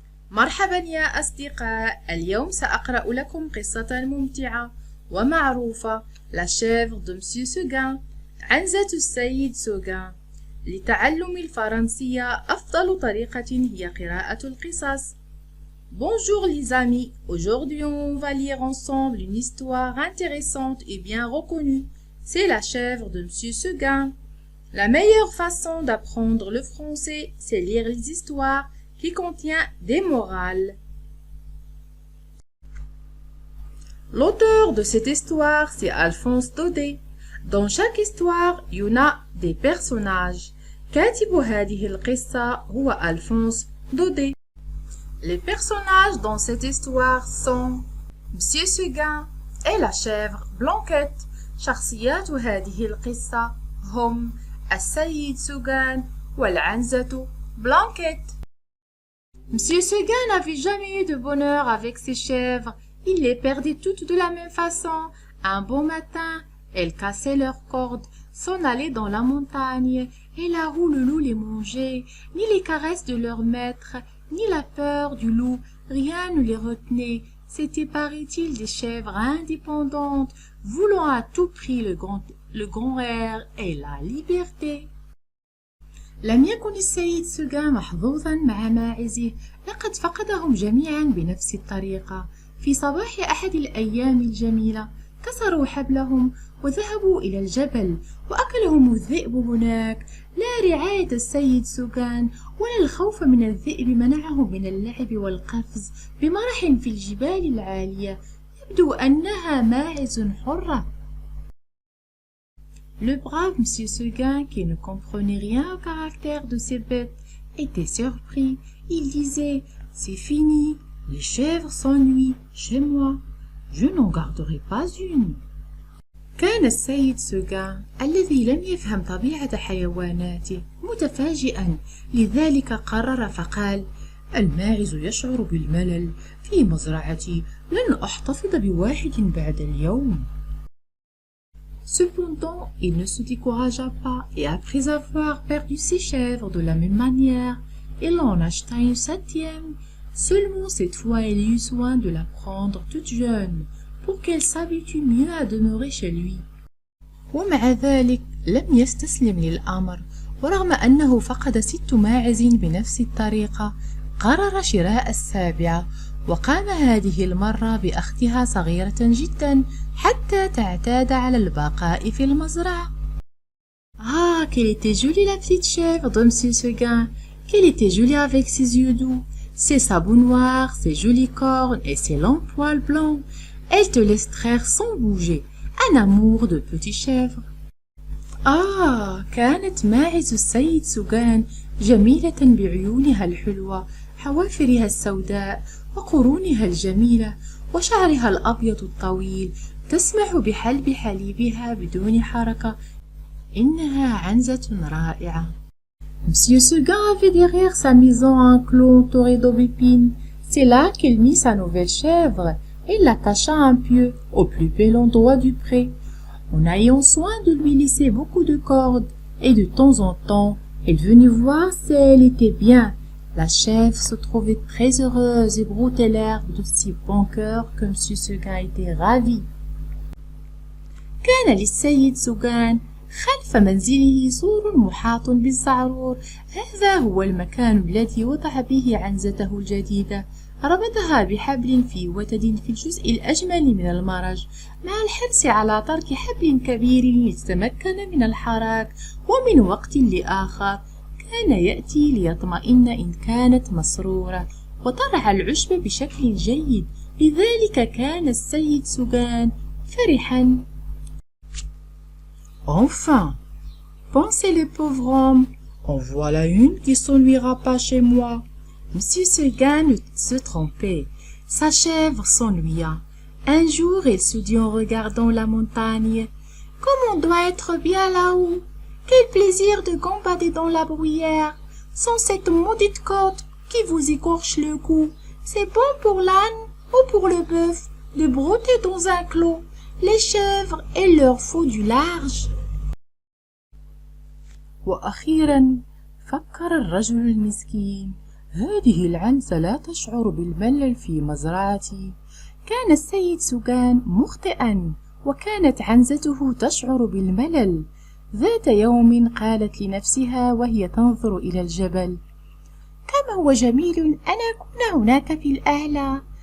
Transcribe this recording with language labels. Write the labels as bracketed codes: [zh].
[ar] مرحبا يا أصدقاء، اليوم سأقرأ لكم قصة ممتعة ومعروفة [fr] La chèvre de Monsieur Seguin [ar] عنزة السيد سوغان. لتعلم الفرنسية أفضل طريقة هي قراءة القصص. [fr] Bonjour les amis, aujourd'hui on va lire ensemble une histoire intéressante et bien reconnue. C'est La chèvre de Monsieur Seguin. La meilleure façon d'apprendre le français, c'est lire les histoires qui contient des morales. L'auteur de cette histoire, c'est Alphonse Daudet. Dans chaque histoire, il y en a des personnages. [ar] كاتب هذه القصة هو ألفونس دودي. [fr] Les personnages dans cette histoire sont Monsieur Seguin et la chèvre Blanquette. [ar] شخصيات هذه القصة هم السيد سوغان والعنزة Blanquette. [fr] Monsieur Seguin n'avait jamais eu de bonheur avec ses chèvres. Il les perdait toutes de la même façon. Un bon matin, elles cassaient leurs cordes, s'en allaient dans la montagne, et là où le loup les mangeait, ni les caresses de leur maître, ni la peur du loup, rien ne les retenait. C'était, paraît-il, des chèvres indépendantes, voulant à tout prix le grand air et la liberté. [ar] لم يكن السيد سوغان محظوظا مع ماعزه، لقد فقدهم جميعا بنفس الطريقة. في صباح أحد الأيام الجميلة كسروا حبلهم وذهبوا إلى الجبل وأكلهم الذئب هناك. لا رعاية السيد سوغان ولا الخوف من الذئب منعهم من اللعب والقفز بمرح في الجبال العالية. يبدو أنها ماعز حرة. [fr] Le brave Monsieur Seguin, qui ne comprenait rien au caractère de ces bêtes, était surpris. Il disait « C'est fini, les chèvres s'ennuient chez moi, je n'en garderai pas une. » [ar] كان السيد سوغان الذي لم يفهم طبيعة حيواناته متفاجئا، لذلك قرر فقال: الماعز يشعر بالملل في مزرعتي، لن أحتفظ بواحد بعد اليوم. [fr] Cependant, il ne se découragea pas, et après avoir perdu ses chèvres de la même manière, il en acheta une septième. Seulement cette fois, il eut soin de la prendre toute jeune, pour qu'elle s'habitue mieux à demeurer chez lui. [ar] ومع ذلك لم يستسلم للأمر، ورغم أنه فقد 6 ماعز بنفس الطريقة، قرر شراء السابعة، وقام هذه المرة بأخذها صغيرة جدا حتى تعتاد على البقاء في المزرعة. [fr] Ah, qu'elle était jolie la petite chèvre de Monsieur Seguin, qu'elle était jolie avec ses yeux doux, ses sabots noirs, ses jolies cornes et ses longs poils blancs. Elle te laisse traire sans bouger, un amour de petit chèvre. [ar] كانت ماعز السيد سوغان جميلة بعيونها الحلوة، حوافرها السوداء وقرونها الجميلة وشعرها الأبيض الطويل، تسمح بحلب حليبها بدون حركة. إنها عنزة رائعة. [fr] Monsieur Seguin avait derrière sa maison un clos entouré d'aubépines. C'est là qu'il mit sa nouvelle chèvre et l'attacha un pieu au plus bel endroit du pré, en ayant soin de lui laisser beaucoup de cordes, et de temps en temps, elle venait voir si elle était bien. La chèvre se trouvait très heureuse et broutait l'herbe de si bon cœur que Monsieur Seguin était ravi. [ar] كان للسيد سوغان خلف منزله سور محاط بالزعرور. هذا هو المكان الذي وضع به عنزته الجديدة. ربطها بحبل في وتد في الجزء الأجمل من المرج، مع الحرص على ترك حبل كبير ليتمكن من الحراك. ومن وقت لآخر كان يأتي ليطمئن إن كانت مسرورة، وترعى العشب بشكل جيد. لذلك كان السيد سوغان فرحا. [fr] Enfin, pensait le pauvre homme, en voilà une qui s'ennuiera pas chez moi. Monsieur Seguin se trompait. Sa chèvre s'ennuya. Un jour, il se dit en regardant la montagne: comme on doit être bien là-haut! Quel plaisir de gambader dans la bruyère, sans cette maudite corde qui vous écorche le cou. C'est bon pour l'âne ou pour le bœuf de brouter dans un clos. Les chèvres, il leur faut du large. [ar] وأخيرا فكر الرجل المسكين: هذه العنزة لا تشعر بالملل في مزرعتي. كان السيد سوغان مخطئا، وكانت عنزته تشعر بالملل. ذات يوم قالت لنفسها وهي تنظر إلى الجبل: كم هو جميل أن أكون هناك في الأعلى.